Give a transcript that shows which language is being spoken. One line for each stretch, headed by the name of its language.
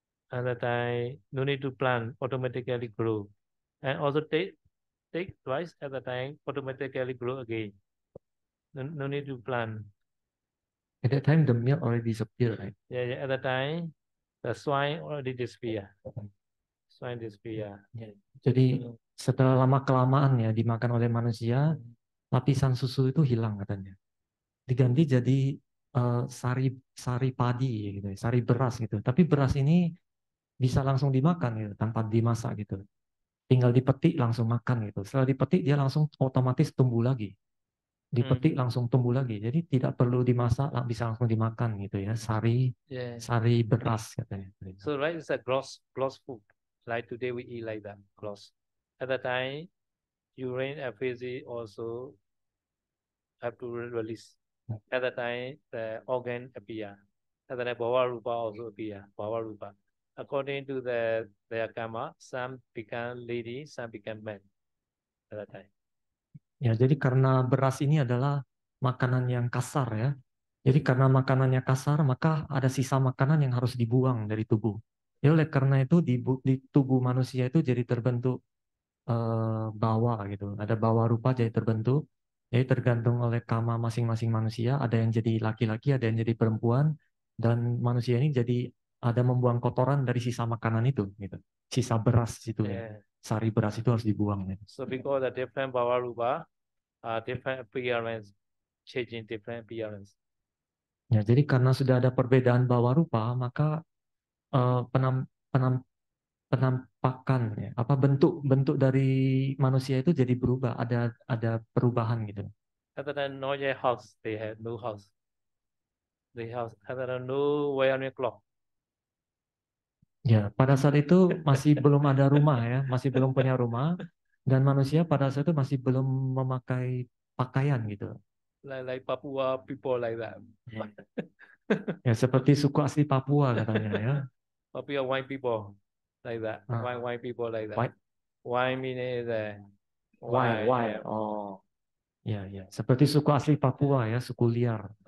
English: At that time, no need to plant, automatically grow. And also take rice at the time, automatically grow again. No need to plant. at that time the milk already disappear, right? Yeah, at that time, the swine already disappear. Swine disappear.
Indonesian: Jadi setelah lama kelamaan ya dimakan oleh manusia, lapisan susu itu hilang katanya. Diganti jadi sari padi gitu, sari beras gitu. Tapi beras ini bisa langsung dimakan gitu, tanpa dimasak gitu. Tinggal dipetik langsung makan gitu. Setelah dipetik dia langsung otomatis tumbuh lagi. Dipetik langsung tumbuh lagi. Jadi tidak perlu dimasak, bisa langsung dimakan gitu ya. Sari beras katanya.
English: So rice is a gross food. Like today we eat like that, gross. At the time, urine and feces also have to release. At the time, the organ appear. At the time, Bhava Rupa also appear. Bhava Rupa. According to their karma, some become lady, some become men. At that time.
Indonesian: Ya, jadi karena beras ini adalah makanan yang kasar ya. Jadi karena makanannya kasar, maka ada sisa makanan yang harus dibuang dari tubuh. Ya, oleh karena itu di tubuh manusia itu jadi terbentuk bawa gitu. Ada bawa rupa jadi terbentuk. Jadi tergantung oleh karma masing-masing manusia. Ada yang jadi laki-laki, ada yang jadi perempuan. Dan manusia ini jadi ada membuang kotoran dari sisa makanan itu, gitu. Sisa beras itu ya. Sari beras itu harus dibuang. Gitu.
English: So because the different Bhava Rupa, different appearance, changing different appearance.
Indonesian: Ya, jadi karena sudah ada perbedaan bawa rupa, maka penampakan ya, apa bentuk dari manusia itu jadi berubah, ada perubahan gitu.
English: Other than no house, they had no house. They have other than no wearing clock.
Indonesian: Ya, pada saat itu masih belum ada rumah ya, masih belum punya rumah, dan manusia pada saat itu masih belum memakai pakaian gitu.
English: Like Papua people like that.
Indonesian: Ya, seperti suku asli Papua katanya ya.
English: Papua white people like that. White people like that. White meaning white. Oh.
Indonesian: Ya, ya. Seperti suku asli Papua ya, suku liar.